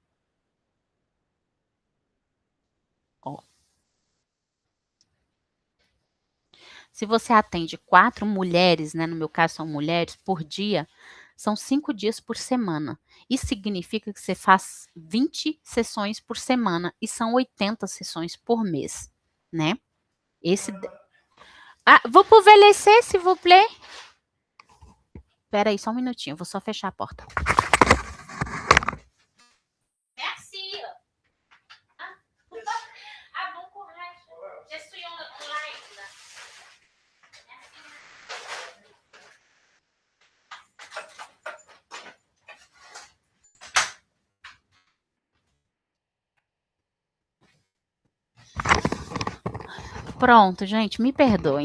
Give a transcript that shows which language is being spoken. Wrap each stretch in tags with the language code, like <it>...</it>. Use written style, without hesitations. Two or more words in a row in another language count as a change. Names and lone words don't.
<pt>Ó, se você atende 4 mulheres, né, no meu caso são mulheres, por dia, são 5 dias por semana. Isso significa que você faz 20 sessões por semana e são 80 sessões por mês, né?</pt> <fr>Esse. Ah, vou pour VLC, s'il vous plaît.</fr> <pt>Espera aí, só um minutinho, vou só fechar a porta.</pt> <fr>Merci. Ah, ah bon courage. Je suis en live.</fr> <pt>Pronto, gente, me perdoem.</pt>